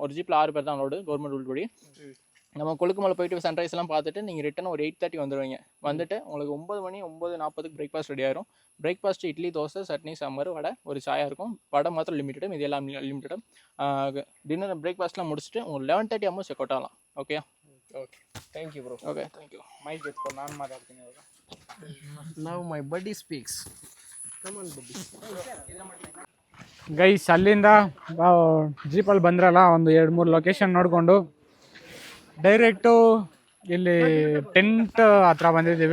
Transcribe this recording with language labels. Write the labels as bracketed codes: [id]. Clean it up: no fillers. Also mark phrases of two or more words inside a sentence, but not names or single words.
[ta] ஒரு ஜீப்பில் 6 பேர் தான் லோடு, [en] government rule [ta] படி. நம்ம கொழுக்குமலை போயிட்டு சன்ரைஸ் எல்லாம் பார்த்துட்டு நீங்கள் ரிட்டன் ஒரு 8:30 வந்துடுவீங்க. வந்துட்டு உங்களுக்கு 9 மணி 9:40 [en] breakfast ready [ta] ஆயிரும். பிரேக்ஃபாஸ்ட் இட்லி, தோசை, சட்னி, சாம்பார், வடை, ஒரு சாயா இருக்கும். வடை மாத்திரம் லிமிட்டட், இது எல்லாம் லிமிட்டட். டின்னர் பிரேக்ஃபாஸ்ட்லாம் முடிச்சுட்டு உங்களுக்கு 11:30 ஆகும் [en] check out [ta] ஆகலாம். ஓகே [en] ok thank you bro. ok thank you. [kn] ಮೈಕ್ ಎತ್ಕೊಂಡು ನಾನು ಮಾತಾಡ್ತೀನಿ ಇವಾಗ. [en] ನಾವು my buddy speaks. come on buddy. [kn] ಗೈಸ್ ಅಲ್ಲಿಂದ ಜೀಪಲ್ಲಿ ಬಂದ್ರಲ್ಲ, ಒಂದು 2-3 ಲೊಕೇಶನ್ ನೋಡಿಕೊಂಡು ಡೈರೆಕ್ಟು ಇಲ್ಲಿ ಟೆಂಟ್ ಹತ್ರ ಬಂದಿದ್ದೀವಿ.